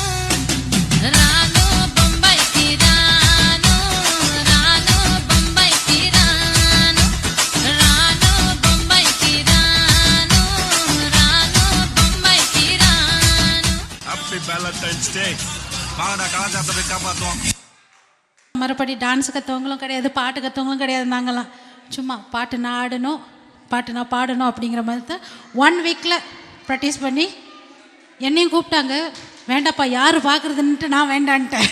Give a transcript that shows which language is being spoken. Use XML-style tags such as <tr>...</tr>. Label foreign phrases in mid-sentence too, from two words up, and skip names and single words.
<te>రాను బొంబాయికి రాను, రాను బొంబాయికి రాను, రాను బొంబాయికి రాను, రాను బొంబాయికి రాను.</te> <en>happy Valentine's Day.</en> <ta>வாங்கடா கலாச்சாரத்தை காப்பாற்றுவோம். மறுபடி டான்ஸ் கற்றவங்களும் கிடையாது, பாட்டு கற்றவங்களும் கிடையாது. நாங்களாம் சும்மா பாட்டு நான் ஆடணும், பாட்டு நான் பாடணும் அப்படிங்கிற மாதிரி தான் 1 வீக்கில் ப்ராக்டிஸ் பண்ணி என்னையும் கூப்பிட்டாங்க. வேண்டாப்பா யார் பார்க்குறதுன்ட்டு நான் வேண்டான்ட்டேன்.</ta>